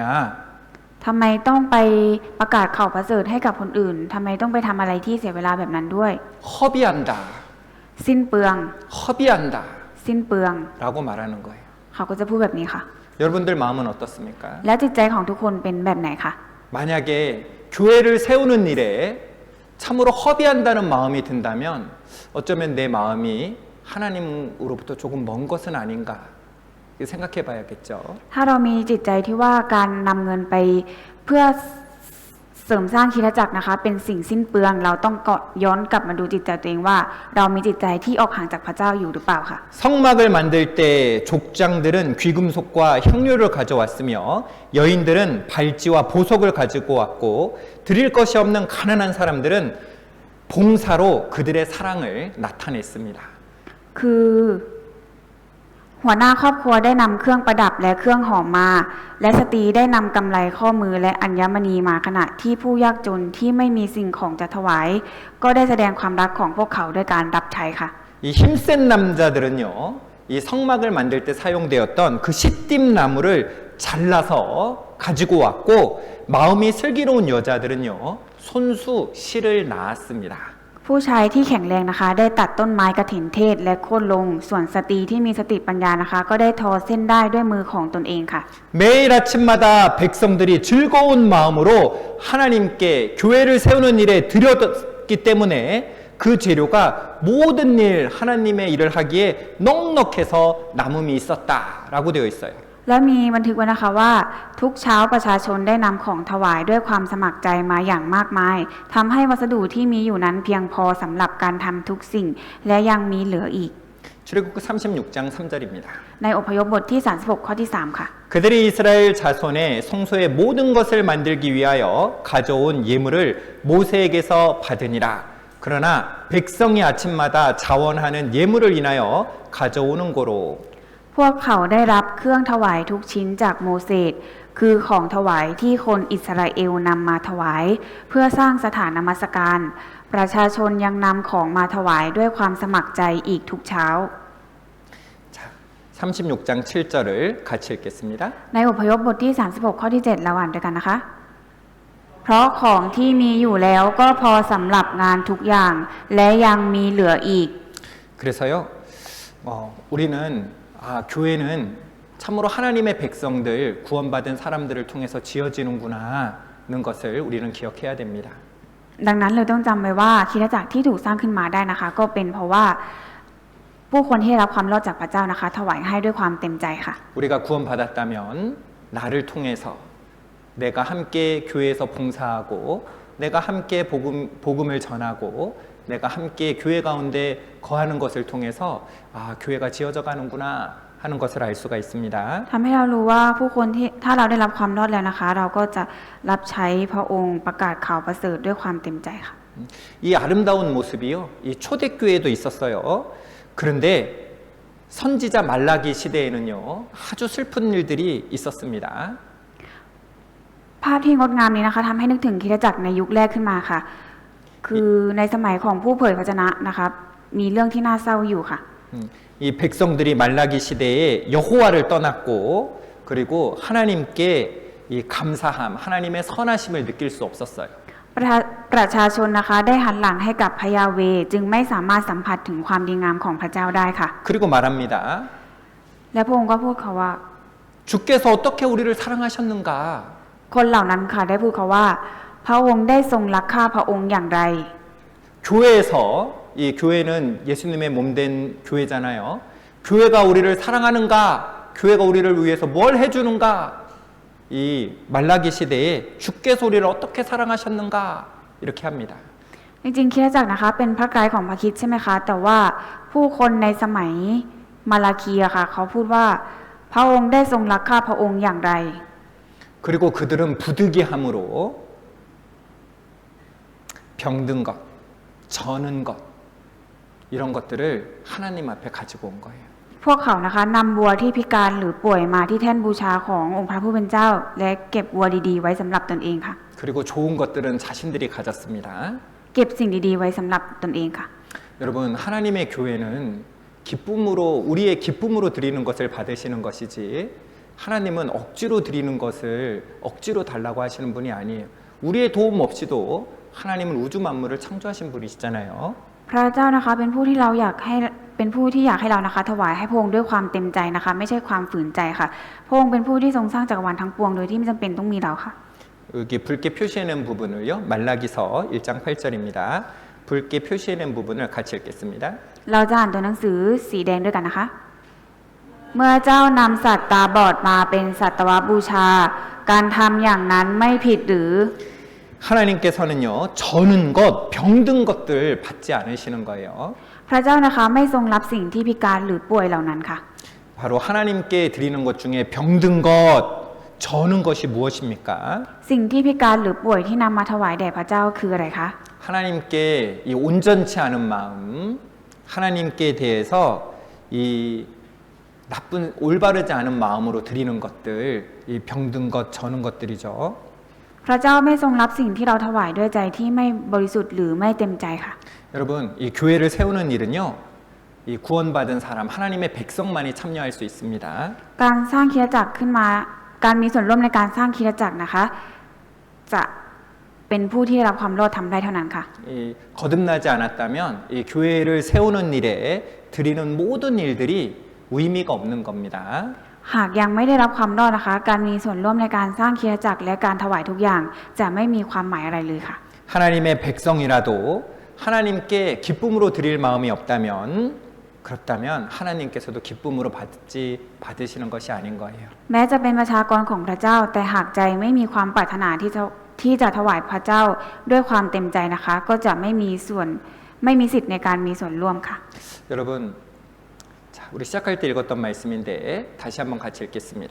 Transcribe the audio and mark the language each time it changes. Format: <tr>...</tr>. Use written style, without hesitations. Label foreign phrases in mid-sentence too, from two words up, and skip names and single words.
<th>ทำไมต้องไปประกาศข่าวประเสริฐให้กับคนอื่นทำไมต้องไปทำอะไรที่เสียเวลาแบบนั้นด้วย</th> <ko>허비한다.</ko> <th>สิ้นเปลือง</th> <ko>허비한다.</ko> <th>สิ้นเปลือง</th> <ko>라고 말하는 거예요.</ko> <th>เขาก็จะพูดแบบนี้ค่ะ</th> <ko>여러분들 마음은 어떻습니까?</ko> <th>แล้วจิตใจของทุกคนเป็นแบบไหนคะ</th> <ko>만약에 교회를 세우는 일에 참으로 허비한다는 마음이 든다면 어쩌면 내 마음이 하나님으로부터 조금 먼 것은 아닌가 생각해 봐야겠죠.</ko> <th>ถ้าเรามีจิตใจที่ว่าการนำเงินไปเพื่อเสริมสร้างคริสตจักรนะคะเป็นสิ่งสิ้นเปลืองเราต้องย้อนกลับมาดูจิตใจตัวเองว่า เรามีจิตใจที่ออกห่างจากพระเจ้าอยู่หรือเปล่าค่ะ</th> <ko>성막을 만들 때 족장들은 귀금속과 향료를 가져왔으며 여인들은 발찌와 보석을 가지고 왔고 드릴 것이 없는 가난한 사람들은 봉사로 그들의 사랑을 나타냈습니다.</ko> <th>คือหัวหน้าครอบครัวได้นำเครื่องประดับและเครื่องหอมมา และสตรีได้นำกำไรข้อมือและอัญมณีมาขณะที่ผู้ยากจนที่ไม่มีสิ่งของจะถวาย ก็ได้แสดงความรักของพวกเขาด้วยการรับใช้ค่ะ</th> <ko>이 힘센 남자들은요, 이 성막을 만들 때 사용되었던 그 시띠 나무를 잘라서 가지고 왔고 마음이 슬기로운 여자들은요, 손수 실을 낳았습니다.</ko> <th>ผู้ชายที่แข็งแรงนะคะได้ตัดต้นไม้กฐินเทศและโค่นลงส่วนสตรีที่มีสติปัญญานะคะก็ได้ทอเส้นได้ด้วยมือของตนเองค่ะ</th> <ko>매일 아침마다 백성들이 즐거운 마음으로 하나님께 교회를 세우는 일에 들였기 때문에 그 재료가 모든 일 하나님의 일을 하기에 넉넉해서 남음이 있었다라고 되어 있어요.</ko> <th>และมีบันทึกไว้นะคะว่าทุกเช้าประชาชนได้นำของถวายด้วยความสมัครใจมาอย่างมากมายทำให้วัสดุที่มีอยู่นั้นเพียงพอสำหรับการทำทุกสิ่งและยังมีเหลืออีก</th> <ko>출애굽기 36장 3절입니다.</ko> <th>ในอพยพบทที่36ข้อที่3ค่ะ</th> <ko>그들이 이스라엘 자손의 성소의 모든 것을 만들기 위하여 가져온 예물을 모세에게서 받으니라. 그러나 백성이 아침마다 자원하는 예물을 인하여 가져오는 고로</ko> <th>พวกเขาได้รับเครื่องถวายทุกชิ้นจากโมเสสคือของถวายที่คนอิสราเอลนำมาถวายเพื่อสร้างสถานนมัสการประชาชนยังนำของมาถวายด้วยความสมัครใจอีกทุกเช้า</th> <ko>자, 36장 7절을 같이 읽겠습니다.</ko> <th>ในอพยพบทที่36ข้อที่7เราอ่านด้วยกันนะคะเพราะของที่มีอยู่แล้วก็พอสำหรับงานทุกอย่างและยังมีเหลืออีก</th> <ko>그래서요, 우리는 교회는 참으로 하나님의 백성들, 구원받은 사람들을 통해서 지어지는구나는 것을 우리는 기억해야 됩니다.</ko> <th>ดังนั้นเราต้องจำไว้ว่าคริสตจักรที่ถูกสร้างขึ้นมาได้นะคะก็เป็นเพราะว่าผู้คนที่ได้รับความรอดจากพระเจ้านะคะถวายให้ด้วยความเต็มใจค่ะ</th> <ko>우리가 구원받았다면 나를 통해서 내가 함께 교회에서 봉사하고 내가 함께 복음을 전하고 내가 함께 교회 가운데 거하는 것을 통해서 교회가 지어져 가는구나 하는 것을 알 수가 있습니다.</ko> <th>ทำให้เรารู้ว่าผู้คนที่ถ้าเราได้รับความรอดแล้วนะคะเราก็จะรับใช้พระองค์ประกาศข่าวประเสริฐด้วยความเต็มใจค่ะ</th> <ko>이 아름다운 모습이요, 이 초대교회도 있었어요. 그런데 선지자 말라기 시대에는요, 아주 슬픈 일들이 있었습니다.</ko> <th>ภาพที่งดงามนี้นะคะทำให้นึกถึงคริสตจักรในยุคแรกขึ้นมาค่ะ คือในสมัยของผู้เผยพระวจนะนะคะมีเรื่องที่น่าเศร้าอยู่ค่ะ</th> <ko>이 백성들이 말라기 시대에 여호와를 떠났고 그리고 하나님께 이 감사함, 하나님의 선하심을 느낄 수 없었어요.</ko> <th>ประชาชนนะคะได้หันหลังให้กับพระยาเวห์จึงไม่สามารถสัมผัสถึงความดีงามของพระเจ้าได้ค่ะ</th> <ko>그리고 말합니다.</ko> <th>และพระองค์ก็พูดเขาว่า</th> <ko>주께서 어떻게 우리를 사랑하셨는가?</ko> <th>คนเหล่านั้นค่ะได้พูดเขาว่าพระองค์ได้ทรงรักข้าพระองค์อย่างไร</th> <ko>교회에서 이 교회는 예수님의 몸된 교회잖아요. 교회가 우리를 사랑하는가? 교회가 우리를 위해서 뭘 해주는가? 이 말라기 시대에 주께서 우리를 어떻게 사랑하셨는가? 이렇게 합니다.</ko> <th>จริงๆคริสตจักรนะคะเป็นพระกายของพระคริสต์ใช่ไหมคะแต่ว่าผู้คนในสมัยมาลาคีอะค่ะเขาพูดว่าพระองค์ได้ทรงรักข้าพระองค์อย่างไร</th> <ko>그리고 그들은 부득이함으로 병든 것, 저는 것 이런 것들을 하나님 앞에 가지고 온 거예요.</ko> <th>พวกเขานะคะนำวัวที่พิการหรือป่วยมาที่แท่นบูชาขององค์พระผู้เป็นเจ้าและเก็บวัวดีๆไว้สำหรับตนเองค่ะ</th> <ko>그리고 좋은 것들은 자신들이 가졌습니다.</ko> <th>เก็บสิ่งดีๆไว้สำหรับตนเองค่ะ</th> <ko>여러분, 하나님의 교회는 기쁨으로 우리의 기쁨으로 드리는 것을 받으시는 것이지 하나님은 억지로 드리는 것을 억지로 달라고 하시는 분이 아니에요. 우리의 도움 없이도 하나님은 우주 만물을 창조하신 분이시잖아요.</ko> <th>พระเจ้านะคะเป็นผู้ที่เราอยากให้เป็นผู้ที่อยากให้เรานะคะถวายให้พระองค์ด้วยความเต็มใจนะคะไม่ใช่ความฝืนใจค่ะพระองค์เป็นผู้ที่ทรงสร้างจักรวาลทั้งปวงโดยที่ไม่จำเป็นต้องมีเราค่ะ</th> <ko>여기 붉게 표시해낸 부분을요. 말라기서 1장 8절입니다. 붉게 표시해낸 부분을 같이 읽겠습니다.</ko> <th>เราจะอ่านตัวหนังสือสีแดงด้วยกันนะคะ เมื่อเจ้านำสัตว์ตาบอดมาเป็นสัตวบูชาการทำอย่างนั้นไม่ผิดหรือ</th> <ko>하나님께서는요, 저는 것, 병든 것들 받지 않으시는 거예요.</ko> <th>พระเจ้านะคะไม่ทรงรับสิ่งที่พิการหรือป่วยเหล่านั้นค่ะ</th> <ko>바로 하나님께 드리는 것 중에 병든 것, 저는 것이 무엇입니까?</ko> <th>สิ่งที่พิการหรือป่วยที่นำมาถวายแด่พระเจ้าคืออะไรคะ</th> <ko>하나님께 이 온전치 않은 마음, 하나님께 대해서 이 나쁜 올바르지 않은 마음으로 드리는 것들, 이 병든 것, 저는 것들이죠.</ko> <th>พระเจ้าไม่ทรงรับสิ่งที่เราถวายด้วยใจที่ไม่บริสุทธิ์หรือไม่เต็มใจค่ะ</th> <ko>여러분, 이 교회를 세우는 일은요, 이 구원받은 사람, 하나님의 백성만이 참여할 수 있습니다.</ko> <th>การสร้างคริสตจักรขึ้นมาการมีส่วนร่วมในการสร้างคริสตจักรนะคะ จะเป็นผู้ที่ได้รับความรอดทำได้เท่านั้นค่ะ</th> <ko>이 거듭나지 않았다면 이 교회를 세우는 일에 드리는 모든 일들이 의미가 없는 겁니다.</ko> <th>หากยังไม่ได้รับความรอดนะคะ การมีส่วนร่วมในการสร้างคริสตจักรและการถวายทุกอย่างจะไม่มีความหมายอะไรเลยค่ะ</th> <ko>하나님의 백성이라도 하나님께 기쁨으로 드릴 마음이 없다면 그렇다면 하나님께서도 기쁨으로 받으시는 것이 아닌 거예요.</ko> <th>แม้จะเป็นประชากรของพระเจ้า แต่หากใจไม่มีความปรารถนาที่จะถวายพระเจ้าด้วยความเต็มใจนะคะ ก็จะไม่มีสิทธิ์ในการมีส่วนร่วมค่ะ</th> <ko>여러분, 자, 우리 시작할 때 읽었던 말씀인데 다시 한번 같이 읽겠습니다.</ko>